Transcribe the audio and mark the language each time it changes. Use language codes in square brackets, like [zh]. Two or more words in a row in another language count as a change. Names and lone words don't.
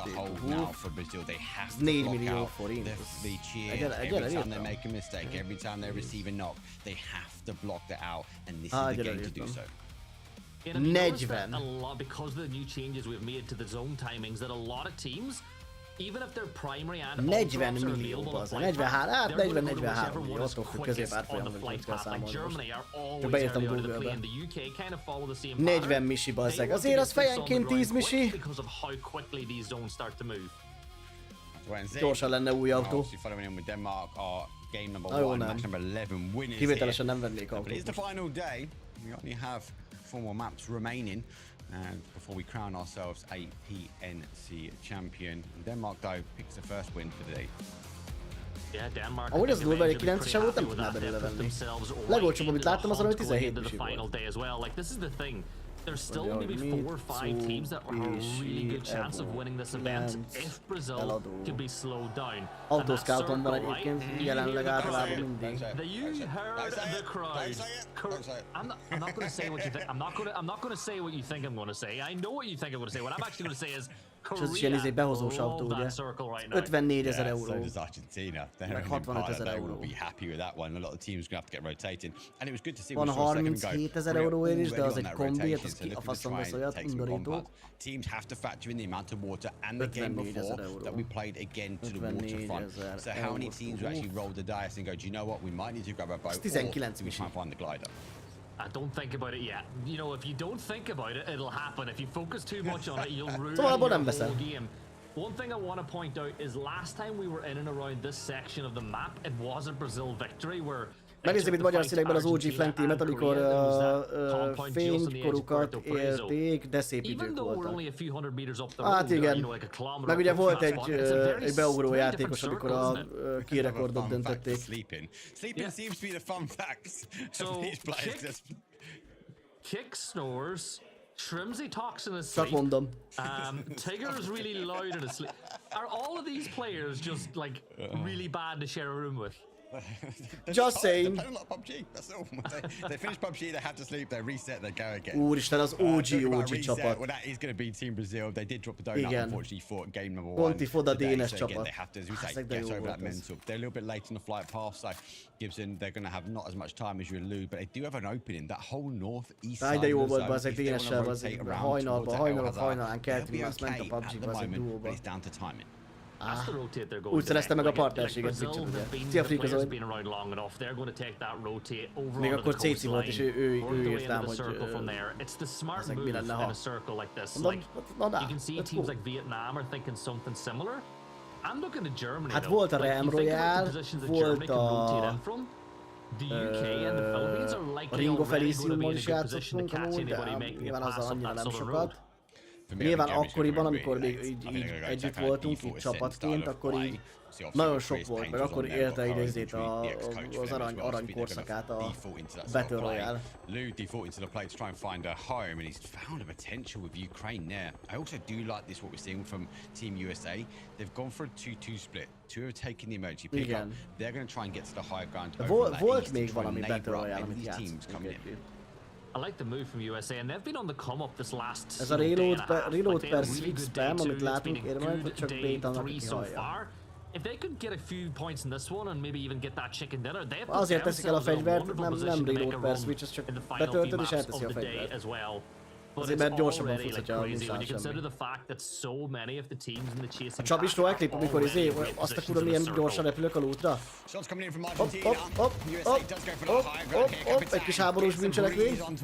[hu] Ez 4 millió forint. Egyre írtam. 40. [en] Because of the new changes we've made to the zone timings, that a lot of teams, even if their primary and [hu] 40 millió az, 43, hát 40-43 millió, attól függ középárfolyamban, hogy kell számolni most. Csak beírtam Google-be. 40 misi bazzeg, azért az fejenként 10 misi. Gyorsan lenne új autó. Na jó, nem. Kivételesen nem vennék autót. [en] And before we crown ourselves a PNC champion, Denmark though picks the first win for the day. Yeah, Denmark. [hu] Ahogy az durva, egy 9-esen volt, nem tudná belőle venni. Legolcsóbb, amit láttam, azon, hogy 17 misi volt. [en] There's still maybe 4 or 5 teams that have a really good chance of winning this event if Brazil could be slowed down. [hu] Autoscouton van egyébként jelenleg általában mindig. [en] You heard the crowd. I'm not going to say what you think. I'm not going to say what you think I'm going to say. I know what you think I'm going to say. What I'm actually going to say is [hu] És ez is ilyen izé behozós autó, ugye? 54,000 euró. Meg 65,000 euró. Van 37,000 euróért is, de az egy kombi, az ki a faszom vesz olyat, undorító. 54,000 euró. 54,000 euró. Ez 19 misi. [en] Don't think about it yet. You know, if you don't think about it, it'll happen. If you focus too much on it, you'll ruin the whole game. One thing I want to point out is last time we were in and around this section of the map, it was a Brazil victory where [hu] megnézem itt magyar színekben az OG Flank teamet, amikor fénykorukat élték, de szép idők voltak. Hát igen, meg ugye volt egy beugró játékos, amikor a key rekordot döntötték. [en] Sleeping seems to be the fun facts of these players. Kick snores Shrimsy talks in his [hu] Csak [en] sleep. [hu] mondom. [en] Tigger is really loud in his sleep. Are all of these players just like really bad to share a room with? Just saying. They're playing a lot of PUBG, that's all. They finish PUBG, they have to sleep, they reset, they go again. [hu] Úristen, az OG csapat. [en] Well, that is going to be Team Brazil. They did drop the donut, unfortunately, for game number 1. [hu] Ponti Foda Dénes [en] So again, [hu] csapat. [en] they have to, as we say, get over that mental. They're a little bit late on the flight path, so Gibson, they're going to have not as much time as you allude, but they do have an opening. That whole north-east side [hu] de jó [en] of the [hu] volt [en] zone, [hu] bazeg [en] if they want to [hu] Dénessel, [en] rotate [hu] bazeg [en] around towards [hu] hajnalán keltünk, azt ment a okay PUBG [en] at the [hu] bazeg [en] moment, [hu] duóba. [en] but it's down to timing. That's the rotate they're going [hu] Úgy szerezte meg a partnerséget [en] Brazil, [hu] Twitch-en, ugye. [en] the [hu] Szia Frika [en] players [hu] Zoli. [en] been around long enough. They're going to take that rotate over [hu] Még [en] onto [hu] akkor [en] the [hu] Céci volt, és [en] coastline, [hu] ő [en] work their way [hu] írt rám, [en] into the [hu] hogy [en] circle from there. It's the smart [hu] ezek mi [en] move [hu] lenne, [en] in [hu] ha. [en] a circle like this. [hu] Mondom, [en] Like, [hu] na [en] you can see let's teams go. like Vietnam are thinking something similar. I'm looking at Germany. [hu] Hát [en] though. [hu] volt a [en] Like, [hu] Ram [en] you think about the [hu] Royale, [en] positions that Germany [hu] volt [en] can rotate [hu] a [en] in from. The UK and the Philippines are likely [hu] Ringo [en] already going to be [hu] Feliciummal [en] in a [hu] is [en] good position to [hu] játszottunk [en] catch [hu] amúgy, de [en] anybody making a [hu] nyilván [en] pass [hu] azzal [en] up [hu] annyira [en] that [hu] nem [en] southern road. [hu] sokat. Nyilván akkoriban, amikor még így együtt voltunk, így csapatként, akkor így nagyon sok volt, meg akkor élte így az arany korszakát a Battle Royale. [en] Lou default into the play to try and find a home, and he's found a potential with Ukraine there. I also do like this, what we're seeing from Team USA. They've gone for a 2-2 split. Two have taken the emergency pickup. They're going to try and get to the high ground. [hu] Volt még valami Battle Royale, amit játszottunk egyébként. [en] I like the move from USA, and they've been on the come up this last. [hu] Ez a [en] reload per switch spam, [hu] amit látunk, érdemelni, hogy csak bétanak ki hallja. [en] If they could get a few points in this one and maybe even get that chicken dinner, they have [hu] azért teszik el a fegyvert, nem [en] reload per switch, [hu] ez csak betöltöd és elteszi a fegyvert. Azért mert gyorsabban futsz, hogyha nincs rá semmi. A Csabistó elklip, amikor azt a kurva milyen gyorsan repülök a lootra. Hopp, egy kis háborús bűncselekmény.